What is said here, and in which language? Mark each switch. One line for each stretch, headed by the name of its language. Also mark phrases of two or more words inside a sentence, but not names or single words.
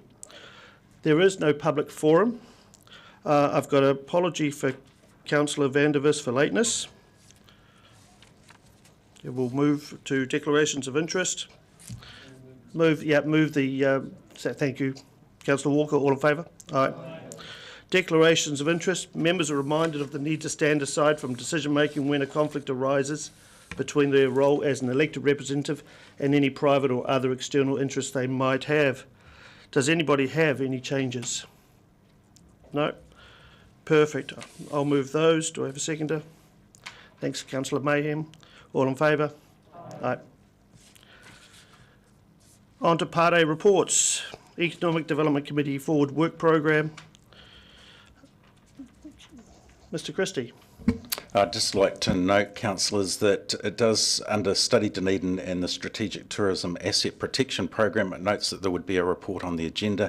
English: There is no public forum. I've got an apology for Councillor Vandervis for lateness. We'll move to declarations of interest. Thank you. Councillor Walker, all in favour? Aye. Declarations of interest. Members are reminded of the need to stand aside from decision making when a conflict arises between their role as an elected representative and any private or other external interests they might have. Does anybody have any changes? No? Perfect. I'll move those. Do I have a seconder? Thanks, Councillor Mayhem. All in favour? Aye. On to Part A reports. Economic Development Committee Forward Work Programme. Mr Christie. I'd just like to note, councillors, that it does, under Study Dunedin and the Strategic Tourism Asset Protection Program, it notes that there would be a report on the agenda.